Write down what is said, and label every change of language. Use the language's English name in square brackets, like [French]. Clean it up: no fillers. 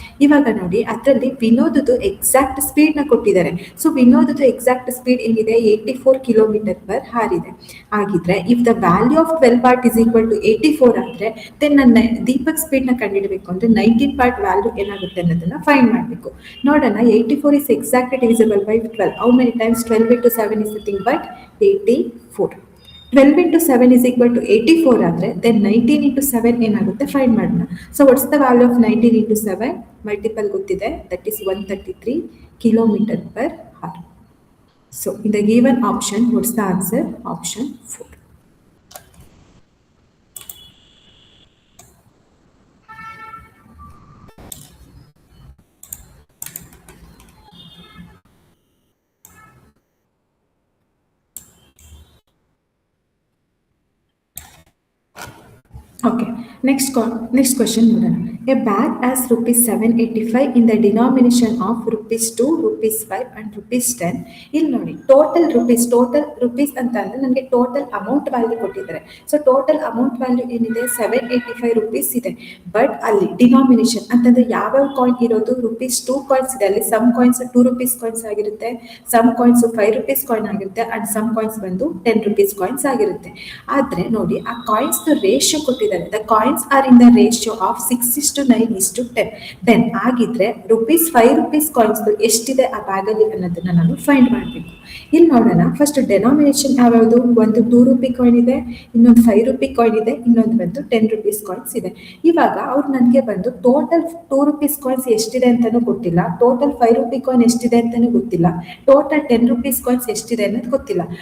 [Kannada] ಇವಾಗ ನೋಡಿ, ಅದರಲ್ಲಿ ವಿನೋದದ್ದು ಎಕ್ಸಾಕ್ಟ್ ಸ್ಪೀಡ್ ನ ಕೊಟ್ಟಿದ್ದಾರೆ. ಸೊ ವಿನೋದದ್ದು ಎಕ್ಸಾಕ್ಟ್ ಸ್ಪೀಡ್ ಏನಿದೆ, 84 km/h ಇದೆ. ಆಗಿದ್ರೆ [English] if the value of 12 part is equal to 84 [Kannada] ಆದ್ರೆ ದೆನ್ ನನ್ನ [English] Deepak speed [Kannada] ನ ಕಂಡುಹಿಡಬೇಕು ಅಂದ್ರೆ [English] 19 part value [Kannada] ಏನಾಗುತ್ತೆ ಅನ್ನೋದನ್ನ [English] find [Kannada] ಮಾಡಬೇಕು. ನೋಡೋಣ, [English] 84 is exactly divisible by 12. How many times 12 into 7 is nothing but 84. 12 into 7 is equal to 84 [Kannada] ಆದರೆ [English] then 19 into 7 [Kannada] ಏನಾಗುತ್ತೆ ಫೈಂಡ್ ಮಾಡೋಣ. [English] So what's the value of 19 into 7? Multiple [Kannada] ಗೊತ್ತಿದೆ, [English] That is 133 km/h. So in the given option what's the answer? Option 4. Okay, next question [Kannada] ನೋಡೋಣ. [English] A bag as rupees 785 in the denomination of rupees 2, rupees 5 and rupees 10. [Kannada] ಇಲ್ಲಿ ನೋಡಿ, total rupees ಅಂತ ಅಂದ್ರೆ ನನಗೆ total amount value ಕೊಟ್ಟಿದ್ದಾರೆ. [English] so total amount value [Kannada] ಏನಿದೆ [English] 785 rupees [Kannada] ಇದೆ. But ಅಲ್ಲಿ ಡಿನಾಮಿನೇಷನ್ ಅಂತಂದ್ರೆ ಯಾವ್ಯಾವ ಕಾಯಿನ್ ಇರೋದು, rupees 2 ಕಾಯಿನ್ಸ್ ಇದೆ. [English] ಅಲ್ಲಿ some coins 2 rupees coins ಆಗಿರುತ್ತೆ, some coins 5 rupees coin ಆಗಿರುತ್ತೆ ಅಂಡ್ ಸಮ್ ಕಾಯಿನ್ಸ್ ಬಂದು 10 rupees ಕಾಯಿನ್ಸ್ ಆಗಿರುತ್ತೆ. [Kannada] ಆದ್ರೆ ನೋಡಿ, ಆ ಕಾಯಿನ್ಸ್ ರೇಷಿಯೋ ಕೊಟ್ಟಿದ್ದಾರೆ. [English] The coins are in the ratio of 6:9:10. [Kannada] Then ಆಗಿದ್ರೆ ₹5 ಕಾಯಿನ್ಸ್ ಎಷ್ಟಿದೆ ಆ ಬ್ಯಾಗ್ ಅಲ್ಲಿ ಅನ್ನೋದನ್ನ ನಾನು ಫೈಂಡ್ ಮಾಡಬೇಕು. ಇಲ್ಲಿ ನೋಡೋಣ, ಫಸ್ಟ್ ಡೆನಾಮಿನೇಷನ್ ಯಾವ್ಯಾವುದು, ಒಂದು ₹2 ಕಾಯಿನ್ ಇದೆ, ಇನ್ನೊಂದು ₹5 ಕಾಯಿನ್ ಇದೆ, ಇನ್ನೊಂದು ಬಂದು ₹10 ಕಾಯಿನ್ಸ್ ಇದೆ. ಇವಾಗ ಅವ್ರು ನನಗೆ ಬಂದು ಟೋಟಲ್ ₹2 ಕಾಯಿನ್ಸ್ ಎಷ್ಟಿದೆ ಅಂತಾನೂ ಗೊತ್ತಿಲ್ಲ, ಟೋಟಲ್ ₹5 ಕಾಯಿನ್ ಎಷ್ಟಿದೆ ಅಂತಾನೂ ಗೊತ್ತಿಲ್ಲ, ಟೋಟಲ್ ₹10 ಕಾಯಿನ್ಸ್ ಎಷ್ಟಿದೆ ಅನ್ನೋದು ಗೊತ್ತಿಲ್ಲ.